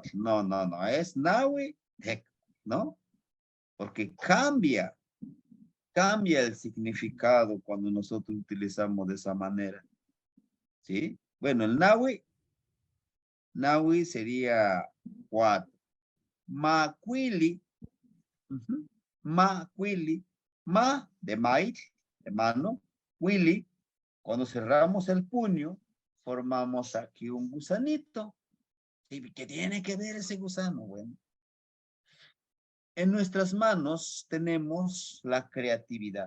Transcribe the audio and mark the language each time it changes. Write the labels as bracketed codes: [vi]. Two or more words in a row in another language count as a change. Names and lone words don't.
[es] No. Es [nah] nahui tecpas, [es] ¿no? Porque cambia el significado cuando nosotros utilizamos de esa manera. ¿Sí? Bueno, el Nahui sería 4. [nah] Macuili. Macuili. [es] Ma de maíz, de mano. Willy, cuando cerramos el puño, formamos aquí un gusanito. ¿Y qué tiene que ver ese gusano? Bueno. En nuestras manos tenemos la creatividad.